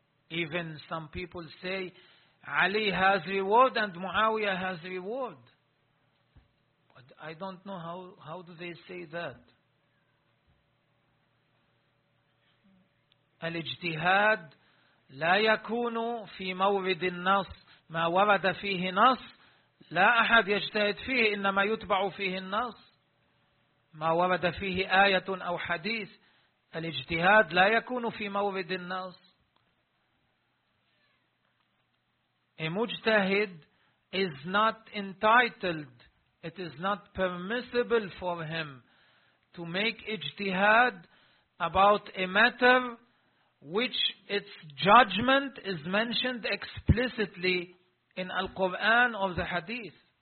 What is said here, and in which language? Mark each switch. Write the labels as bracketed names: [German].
[English] Even some people say Ali has reward and Muawiyah has reward. But I don't know how do they say that. [Arabic] Al-ijtihad la yakunu fi mawrid an-nas ma warada fihi nas لا أحد يجتهد فيه إنما يتبع فيه النص ما ورد فيه آية أو حديث. الاجتهاد لا يكون في مورد النص. [English] A mujtahid is not entitled, it is not permissible for him to make ijtihad about a matter which its judgment is mentioned explicitly in Al-Quran or the Hadith.